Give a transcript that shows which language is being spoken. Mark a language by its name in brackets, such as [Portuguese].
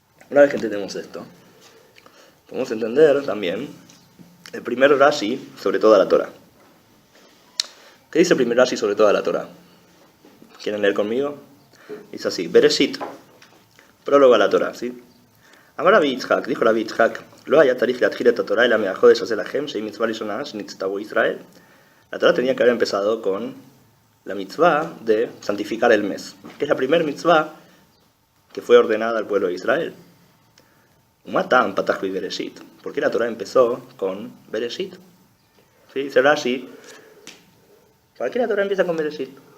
[Spanish] Una vez que entendemos esto, podemos entender también el primer Rashi sobre toda la Torah. ¿Qué dice el primer Rashi sobre toda la Torah? ¿Quieren leer conmigo? Dice así: Bereshit, prólogo a la Torah, ¿sí? [Hebrew] Amar Rabbi Yitzhak, dijo Rabbi Yitzhak, Lo haya tarich להתחיל את התורה אלא מהחודש הזה לכם, שהיא מצווה ראשונה שנצטוו Israel. [Spanish] La Torah tenía que haber empezado con la mitzvah de santificar el mes, que es la primera mitzvah que fue ordenada al pueblo de Israel. Umatam patach bi Bereshit. ¿Por qué la Torah empezó con Bereshit? ¿Sí? Dice Rashi, ¿para qué la Torah empieza con Bereshit?